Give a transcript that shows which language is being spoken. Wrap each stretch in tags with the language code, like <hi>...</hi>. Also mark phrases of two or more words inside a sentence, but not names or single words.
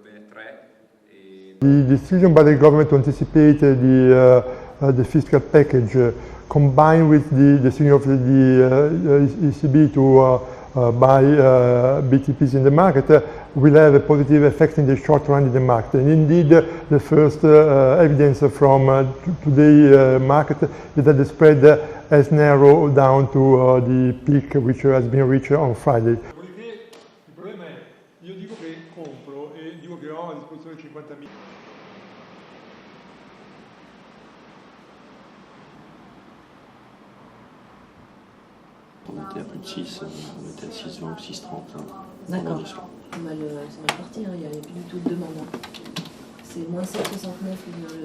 <en>The decision by the government to anticipate the fiscal package combined with the decision of the ECB to buy BTPs in the market will have a positive effect in the short run in the market. And indeed, the first evidence from today's market is that the spread has narrowed down to the peak which has been reached on Friday.</en> <it>Il problema è, io dico che compro e dico che ho a disposizione 50.000.</it> <fr>On était à plus de 6, on était à 6,20 ou 6,30. D'accord. C'est mal parti, il n'y avait plus du tout de demande. Hein. C'est moins 7,69 le...</fr>